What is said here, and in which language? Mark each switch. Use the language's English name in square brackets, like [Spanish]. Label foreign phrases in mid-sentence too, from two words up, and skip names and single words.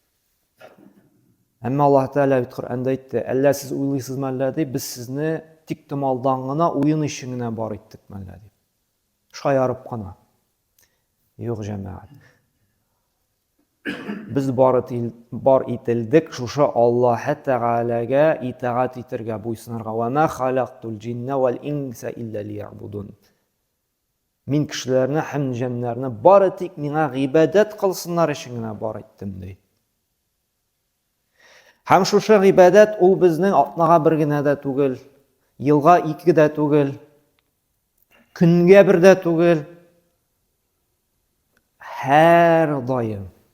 [Tatar] Әмма Аллаһ Тәгалә бит Коръәндә әйтте: "Әллә сез уйлыйсызмы әллә ди, без сезне тик томалдан гына уен өчен генә бар иттек мәллә ди. Шаярып кына." Юк, җәмәгать. Без бар ителдек шушы Аллаһ Тәгаләгә итаат итәргә, буйсынырга. [Arabic] "وما خلقت الجن والإنس إلا ليعبدون." [Tatar] Мин кешеләрне һәм җеннәрне бары тик миңа гыйбадат кылсыннар өчен генә бар иттем ди. Һәм шушы гыйбадат ул безнең атнага бер генә дә түгел, елга 2 дә түгел, көнгә бер дә түгел, һәр даим.